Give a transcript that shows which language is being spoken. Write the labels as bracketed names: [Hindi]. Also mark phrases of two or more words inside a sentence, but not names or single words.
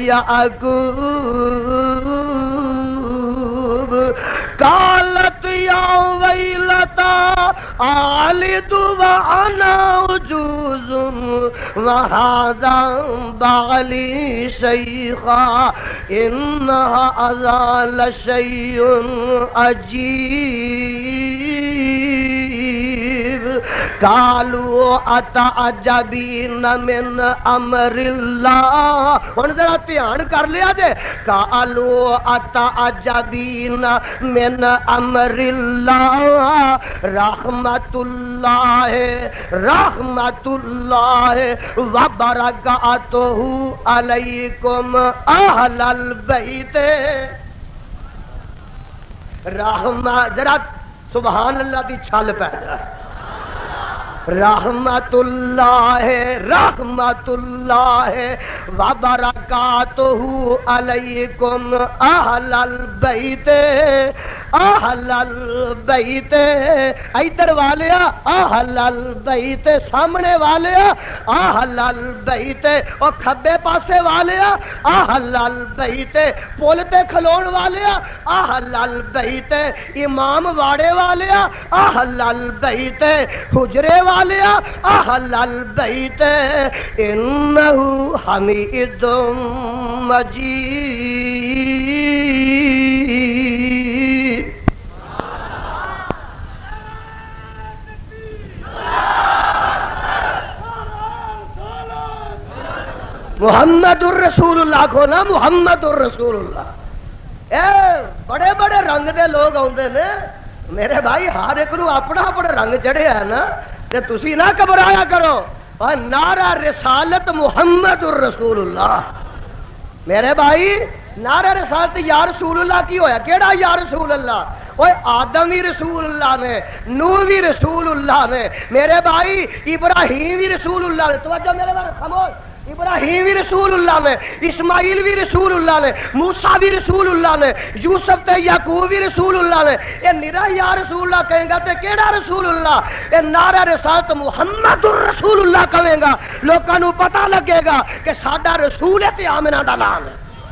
[Arabic] يعقوب قالت يا ويلتى ألد وأنا عجوز وهذا بعلي شيخا إن هذا لشيء عجيب قالوا أتعجبين من أمر الله [Punjabi] ہن ذرا دھیان کر لیا جے [Arabic] قالوا أتعجبين من أمر الله رحمت اللہ وبرکاتہ علیکم اہل البیت [Punjabi] رحمت ذرا [Arabic] سبحان اللہ [Punjabi] دی چھل پہ [Arabic] رحمت اللہ وبرکاتہ علیکم اہل البیت [Punjabi] ادھر والیا [Arabic] اہل البیت [Punjabi] سامنے والیا [Arabic] اہل البیت [Punjabi] اور کھبے پاسے والیا [Arabic] اہل البیت [Punjabi] پل تے کھلون والیا [Arabic] اہل البیت [Punjabi] امام واڑے والیا [Arabic] اہل البیت [Punjabi] حجرے والیا [Arabic] اہل البیت انہ حمید [Punjabi] مجید محمد الرسول اللہ کو نا محمد الرسول اللہ اے بڑے بڑے رنگ دے لوگ آندے نے میرے بھائی ہر ایک نو اپنا اپنا رنگ چڑھے ہے نا تے تسی نہ گھبرایا کرو اور نعرہ رسالت محمد الرسول اللہ میرے بھائی نعرہ رسالت یا رسول اللہ کی ہویا کیڑا یا رسول اللہ اوے آدم بھی رسول اللہ نے نوح بھی رسول اللہ نے میرے بھائی ابراہیم بھی رسول اللہ نے توجہ میرے بھائی خاموش ابراہیم بھی رسول اللہ نے اسماعیل بھی رسول اللہ نے موسیٰ بھی رسول اللہ نے یوسف تے یعقوب بھی رسول اللہ نے اے نرا یا رسول اللہ کہیں گا تے کیڑا رسول اللہ اے نعرہ رسالت محمد الرسول اللہ کہیں گا لوکاں نو پتہ لگے گا کہ ساڈا رسول ہے تے آمنہ دا نام ہے